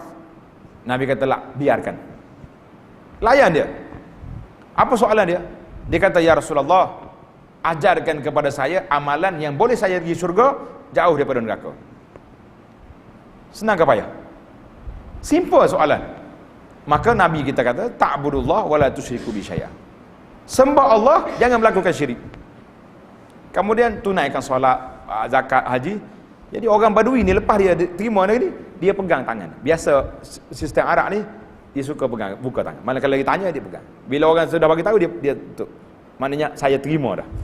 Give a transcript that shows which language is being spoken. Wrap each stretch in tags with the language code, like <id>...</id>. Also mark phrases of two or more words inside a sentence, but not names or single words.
<ms>Nabi kata, lah, biarkan. Layan dia. Apa soalan dia? Dia kata, ya Rasulullah, ajarkan kepada saya amalan yang boleh saya pergi syurga jauh daripada neraka. Senang ke payah? Simple soalan. Maka Nabi kita kata,</ms> <ar>ta'budullah wa la tusyriku bi syai'a.</ar> <ms>Sembah Allah, jangan melakukan syirik. Kemudian tunaikan solat, zakat, haji. Jadi orang Badui ni lepas dia terima ni, dia pegang tangan. Biasa sistem Arab ni dia suka pegang, buka tangan. Mana kalau dia tanya dia pegang. Bila orang sudah bagi tahu dia tutup. Maknanya saya terima dah.</ms>